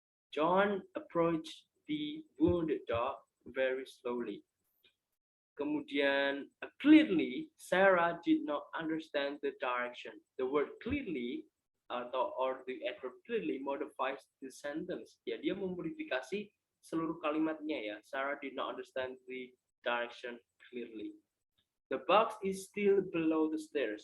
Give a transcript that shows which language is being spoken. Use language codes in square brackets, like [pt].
[en] John approached the wounded dog very slowly. [id] Kemudian [en] clearly Sarah did not understand the direction. The word clearly or the adverb clearly modifies the sentence. [id] Ya, dia memodifikasi seluruh kalimatnya ya. [en] Sarah did not understand the direction clearly. The box is still below the stairs.